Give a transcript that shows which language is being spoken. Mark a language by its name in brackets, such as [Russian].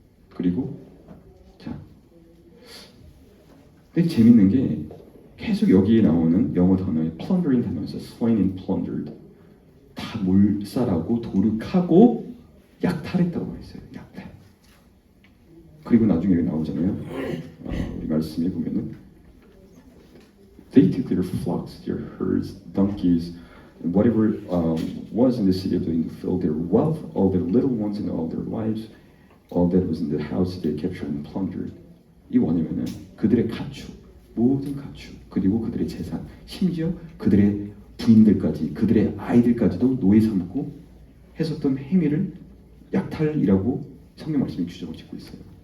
[Korean] 그리고 자, 근데 재밌는 게 계속 여기에 나오는 영어 단어에 plundering 단어에서 [English] slain and plundered [Korean] 다 몰살하고 도륙하고 약탈했다고 말했어요. 약탈. 그리고 나중에 나오잖아요. 우리 말씀에 보면은 [English] they took their flocks, their herds, donkeys, and whatever was in the city of the filled their wealth, all their little ones and all their lives, all that was in the house they captured and plundered. [Korean] 이 뭐냐면은 그들의 가축, 모든 가축, 그리고 그들의 재산, 심지어 그들의 부인들까지, 그들의 아이들까지도 노예 삼고 했었던 행위를 약탈이라고 성경 말씀이 규정을 짓고 있어요.